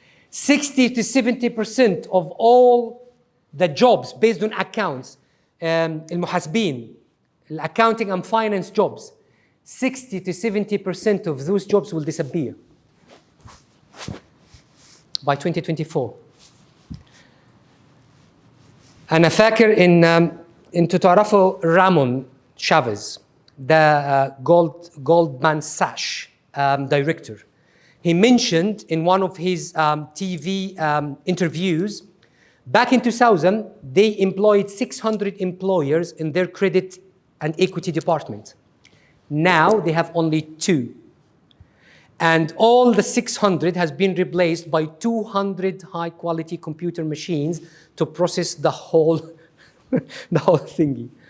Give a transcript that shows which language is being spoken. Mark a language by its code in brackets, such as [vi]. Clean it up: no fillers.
[en] 60 to 70% of all the jobs based on accounts, المحاسبين, accounting and finance jobs, 60 to 70% of those jobs will disappear by 2024. [ar] أنا فاكر إنتوا تعرفوا رامون شافيز, [en] the Goldman Sachs director. He mentioned in one of his TV interviews, back in 2000, they employed 600 employers in their credit and equity department. Now they have only 2. And all the 600 has been replaced by 200 high-quality computer machines to process the whole thingy.